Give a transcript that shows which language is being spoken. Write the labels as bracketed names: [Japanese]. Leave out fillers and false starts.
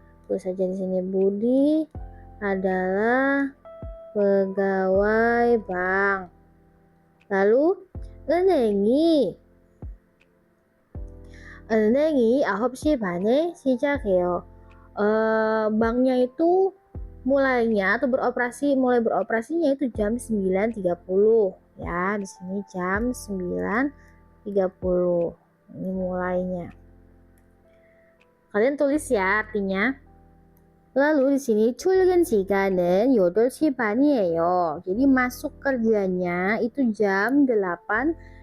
[Indonesian] Tulis saja di sini Budi adalah pegawai bank. [Korean] Lalu 은행이 9시 반에 시작해요. [Indonesian] Banknya itu mulai beroperasinya itu jam 9.30 ya. Di sini jam 9.30. Ini mulainya. Kalian tulis ya artinya. Lalu di sini [Korean] 출근 시간은 8시 반이에요. [Indonesian] Jadi masuk kerjanya itu jam 8.30.